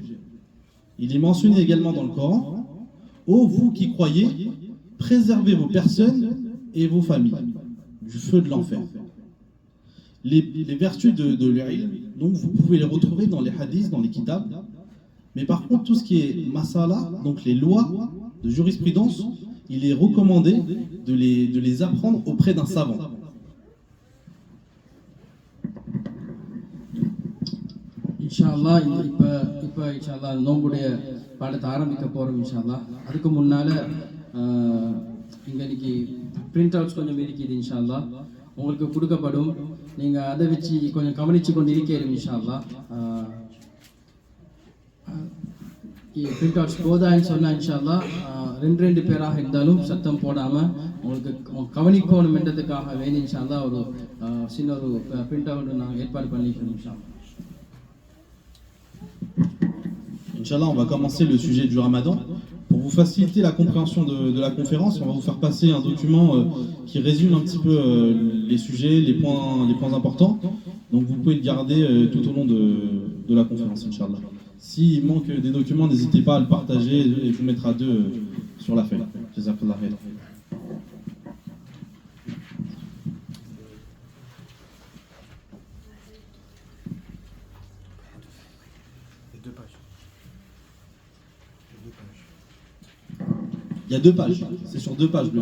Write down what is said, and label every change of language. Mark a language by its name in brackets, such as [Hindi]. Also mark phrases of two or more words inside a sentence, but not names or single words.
[French] Il est mentionné également dans le Coran: ô vous qui croyez, préservez vos personnes et vos familles du feu de l'enfer. Les vertus de l'ilm, donc vous pouvez les retrouver dans les hadiths, dans les kitabs. Mais par contre, tout ce qui est masala, donc les lois de jurisprudence, il est recommandé de les apprendre auprès d'un savant. [Tamil] இன்ஷால்லா இப்போ இன்ஷால்லா நோம்புடைய பாடத்தை ஆரம்பிக்க போகிறோம் இன்ஷால்லா. அதுக்கு முன்னால் இன்னைக்கு [English] print outs [Tamil] கொஞ்சம் இருக்குது இன்ஷால்லா, உங்களுக்கு கொடுக்கப்படும். நீங்கள் அதை வச்சு கொஞ்சம் கவனித்து கொண்டு இருக்கிறீங்க இன்ஷால்லா. [English] print outs [Tamil] போதான்னு சொன்னால் இன்ஷால்லா ரெண்டு பேராக இருந்தாலும் சத்தம் போடாமல் உங்களுக்கு கவனிக்கணுமென்றதுக்காக வேணும் இன்ஷால்லா ஒரு சின்ன ஒரு [English] print out [Tamil] நாங்கள் ஏற்பாடு பண்ணிக்கிறோம் இன்ஷால்லா. [French] Inch'Allah, on va commencer le sujet du Ramadan. Pour vous faciliter la compréhension de la conférence, on va vous faire passer un document qui résume un petit peu les sujets, les points importants. Donc vous pouvez le garder tout au long de la conférence, Inch'Allah. S'il manque des documents, n'hésitez pas à le partager et je vous mettrai deux sur la feuille. [Arabic] جزاك الله خير. [French] Il y a 2 pages, c'est sur 2 pages.